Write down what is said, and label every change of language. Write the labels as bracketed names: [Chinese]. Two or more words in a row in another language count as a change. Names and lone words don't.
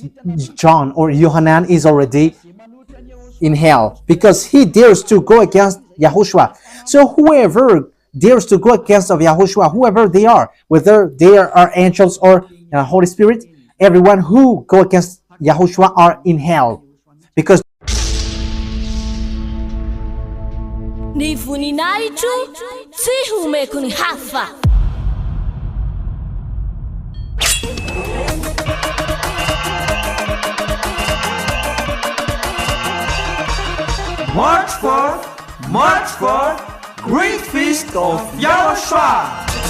[English] John or Yohanan is already in hell because he dares to go against Yahushua. So whoever dares to go against of Yahushua, whoever they are, whether they are angels or Holy Spirit, everyone who go against Yahushua are in hell. Because [Malagasy] Ni voninahitro tsy homeko ny hafa. [English] March 4th, Great Feast of YAHOSHUAH.